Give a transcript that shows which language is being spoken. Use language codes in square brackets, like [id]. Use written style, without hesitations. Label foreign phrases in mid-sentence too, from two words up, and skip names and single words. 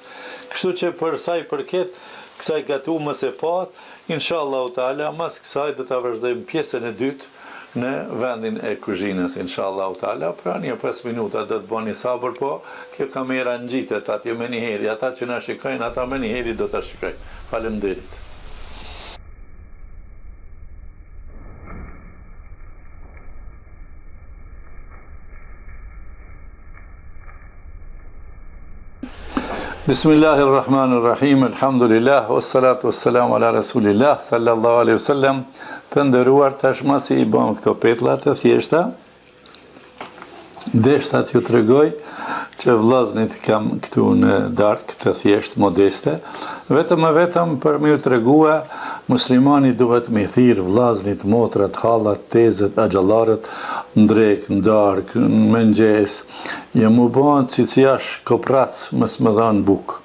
[sq] Kështu që për saj përket, kësaj gatu më se pat, [ar] إن شاء الله تعالى, [sq] mas kësaj do të vazhdojmë pjesën e dytë, në vendin e kuzhinës, [ar] إن شاء الله تعالى, [sq] pra një 5 minuta do të bëni sabër, po kjo kamera ngjitet atje me një heri, ata që na shikojnë, ata me një heri do ta shikojnë. Faleminderit. [ar] بسم الله الرحمن الرحيم، الحمد لله، والصلاة والسلام على رسول الله، صلى الله عليه وسلم. [sq] Të ndëruar tashma si i bëm këto petlla të thjeshta, deshta t'ju tregoj që vllaznit kam këtu në darkë të thjesht modeste, vetëm për më ju tregua muslimani duhet me thirr vllaznit, motrat, hallat, tezet, axhallarët, ndrek, në darkë, në mëngjes, ja mu bën ciciash koprac mos më dhan buk.